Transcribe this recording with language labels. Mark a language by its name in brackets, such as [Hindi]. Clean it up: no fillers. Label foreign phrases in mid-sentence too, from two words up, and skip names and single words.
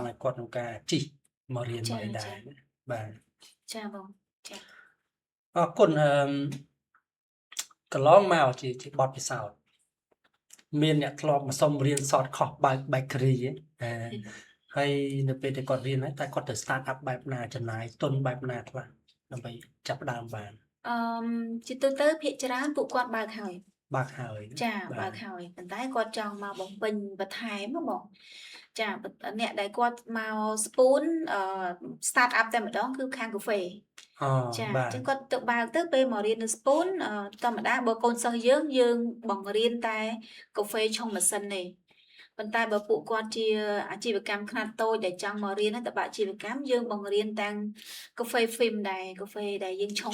[Khmer] ឲ្យគាត់ក្នុងការជិះមករៀន ច មកអីដែ ចា រណា បាទ ចាបង ចា អរគុណ កន្លងមកជាបទពិសោធន៍ មានអ្នកធ្លាប់មកសុំរៀនសតខុសបើក Bakery ហើយនៅពេលដែលគាត់រៀនហើយ តែគាត់ទៅ [English] start up [Khmer] បែបណា ចំណាយទុនបែបណាខ្លះ ដើម្បីចាប់ផ្ដើមបាន ជាទូទៅភាគច្រើនពួកគាត់បើកហើយ បើកហើយ ចា បា បើក ទ ហើយ ប៉ុន្តែគាត់ចង់មកបំពេញបន្ថែមណាបង ចា អ្នកដែលគាត់មកស្ពូន [English] start up [Khmer] តែម្ដង គឺខាងកាហ្វេ អូ ចា បា អញ្ចឹ ទ ងគាត់ទៅបើកទៅ ពេលមករៀននៅស្ពូន ធម្មតាបើកូនសិស្សយើង យើងបង្រៀនតែកាហ្វេឆុងម៉ាស៊ីនទេ ប៉ុន្តែបើពួកគាត់ជាអាជីវកម្មខ្នាតតូចដែលចង់មករៀនតបអាជីវកម្ម យើងបង្រៀនទាំងកាហ្វេ Film ដែរ កាហ្វេដែលយើងឆុង